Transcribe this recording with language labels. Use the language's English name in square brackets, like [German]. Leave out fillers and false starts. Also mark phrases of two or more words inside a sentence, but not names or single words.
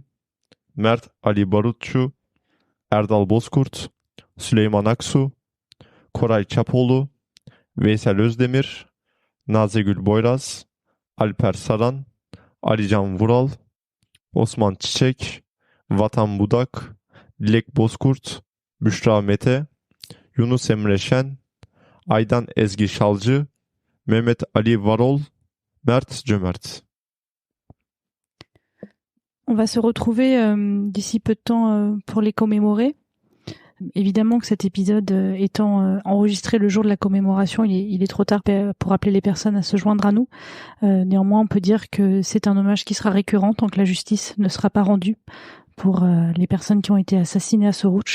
[French] Mert Ali Barutçu, Erdal Bozkurt, Süleyman Aksu, Koray Çapoğlu, Veysel Özdemir, Nazegül Boyraz, Alper Saran, Alican Vural, Osman Çiçek, Vatan Budak, Dilek Bozkurt, Büşra Mete, Yunus Emre Şen, Aydan Ezgi Şalcı, Mehmet Ali Varol, Mert Cömert. On va se retrouver d'ici peu de temps pour les commémorer. Évidemment que cet épisode étant enregistré le jour de la commémoration, il est trop tard pour appeler les personnes à se joindre à nous. Néanmoins, on peut dire que c'est un hommage qui sera récurrent tant que la justice ne sera pas rendue pour les personnes qui ont été assassinées à Suruç.